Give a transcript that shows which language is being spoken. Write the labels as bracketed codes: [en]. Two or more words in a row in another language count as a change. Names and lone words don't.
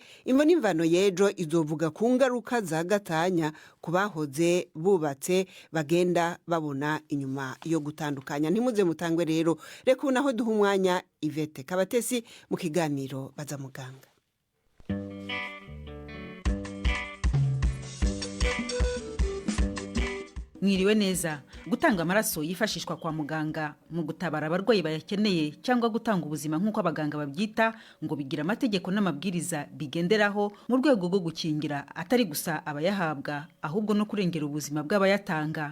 [rn] Imvo n'imvano y'ejo izovuga ku ngaruka za gatanya ku bahoze bubatse bagenda babona inyuma yo gutandukanya. Ntimuze mutangwe rero, reka unaho duha umwanya Yvette Kabatesi mu kiganiro Baza Muganga. Mwiriwe neza. [rw] Gutanga amaraso yifashishwa kwa muganga mu gutabara abarwayi bayakeneye cyangwa gutanga ubuzima nk'uko abaganga babyita, ngo bigira amategeko n'amabwiriza bigenderaho mu rwego rwo gukingira atari gusa abayahabwa ahubwo no kurengera ubuzima bw'abayatanga.